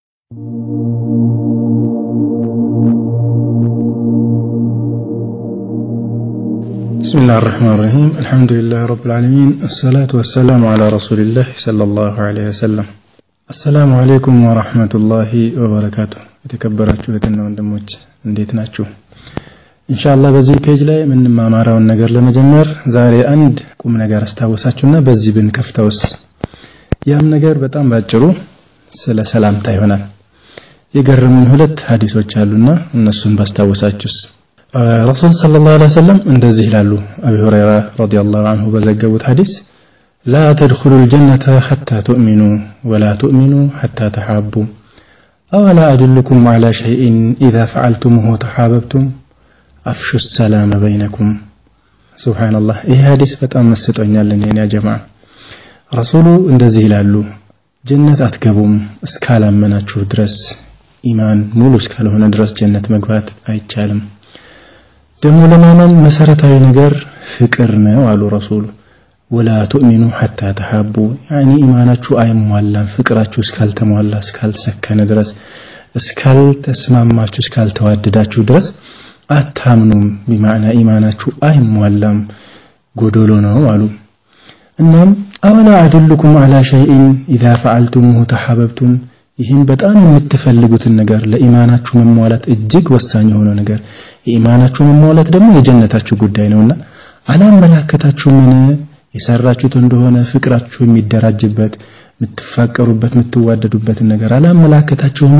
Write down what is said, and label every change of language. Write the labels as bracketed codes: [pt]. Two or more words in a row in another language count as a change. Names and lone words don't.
[ar] بسم الله الرحمن الرحيم الحمد لله رب العالمين الصلاة والسلام على رسول الله صلى الله عليه وسلم السلام عليكم ورحمة الله وبركاته [am] የተከበራችሁ እህትና ወንድሞች እንዴት ናችሁ ኢንሻአላህ በዚህ ፔጅ ላይ ምን ማማራውን ነገር ለመጀመር ዛሬ አንድ ቁም ነገር አስተዋወሳችሁና በዚህ ብንከፍተውስ ያም ነገር በጣም ባጭሩ ስለ ሰላምታ ይሆናል የገረሙኝ ሁለት ሐዲሶች አሉና እነሱን ባስተዋወሳችሁስ رسول [ar] صلى الله عليه وسلم [am] እንደዚህ ይላሉ አቡ ሁረይራ [ar] رضي الله عنه [am] በዘገቡት ሐዲስ [ar] لا تدخلوا الجنة حتى تؤمنوا ولا تؤمنوا حتى تحابوا أولا أدلكم على شيء إذا فعلتموه تحاببتم أفشوا السلام بينكم سبحان الله إيه حديث [am] በጣም መስጦኛል [ar] يا جماعة رسول [am] እንደዚህ ይላሉ ጀነት አትገቡም እስካላመናችሁ ድረስ ኢማን ሙሉ እስካልሆነ ድረስ ጀነት መግባት አይቻልም ደሞ ለማመን መሰረታዊ ነገር ፍቅር ነው አሉ ረሱሉ [ar] ولا تؤمنوا حتى تحابوا يعني [am] ኢማናችሁ አይሟላም ፍቅራችሁ እስካልተሟላ እስካልሰከነ ድረስ እስካልተስማማችሁ እስካልተዋደዳችሁ ድረስ አታምኑም بمعنى ኢማናችሁ አይሟላም ጎዶሎ ነው አሉ እናም [ar] أولا أدلكم على شيء إذا فعلتموه تحاببتم [am] ይህን በጣም የምትፈልጉትን ነገር ለኢማናችሁ መሟላት እጅግ ወሳኝ የሆነ ነገር ኢማናችሁ መሟላት ደግሞ የጀነታችሁ ጉዳይ ነውና አላመላከታችሁ ምን የሰራችሁት እንደሆነ ፍቅራችሁ የሚደራጅበት ምትፋቀሩበት ምትዋደዱበት ነገር አላመላከታችሁ ምን